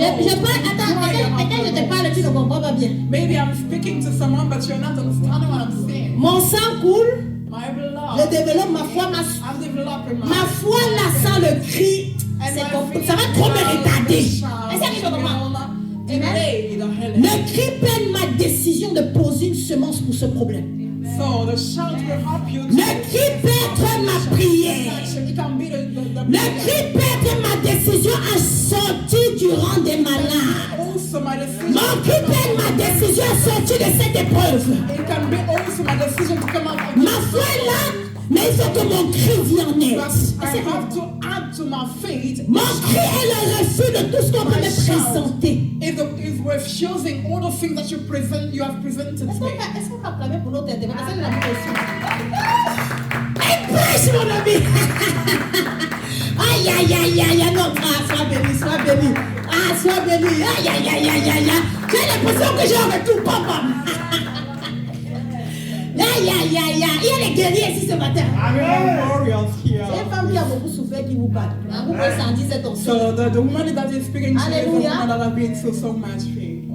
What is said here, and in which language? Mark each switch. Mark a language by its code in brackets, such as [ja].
[fr] Attends, je te parle, tu ne comprends pas bien. [en] Maybe I'm speaking to someone, but you're not understanding what I'm saying. [fr] Mon sang coule, [en] My blood, [fr] je développe ma foi, [en] I'm developing [fr] ma foi là sans le cri, ça va trop me retarder. Est-ce que tu comprends? Le cri peine ma décision de poser une semence pour ce problème. [en] So the shout will help you. [fr] Le cri peut être ma prière. [en] It can be the [fr] Le cri peut être ma décision à sortir du rang des malades. [en] also my decision. [fr] Mon cri peut être ma décision à sortir de cette épreuve. [en] It can be also my decision to come out of [fr] Ma foi est là, mais il faut que mon cri vienne en aide. [en] But I have to add to my faith. [fr] Mon cri est le refus de tout ce qu'on peut me présenter. [en] Is refusing all the things that you have presented to me. [fr] Est-ce qu'on va clamer pour notre intervention? C'est la question. Prêche, mon ami. Aïe, aïe, aïe, aïe, non. Ah, sois béni, sois béni. Ah, sois béni. Aïe, aïe, aïe, aïe, aïe, aïe. J'ai l'impression que j'ai un retour, papa. Aïe, aïe, aïe, aïe. Il y a les guerriers ici ce matin. C'est une femme qui a beaucoup souffert qui vous parle. Vous pouvez sentir cette onction. [en] So the woman that is speaking to you is the Hallelujah. woman that has been through so much pain.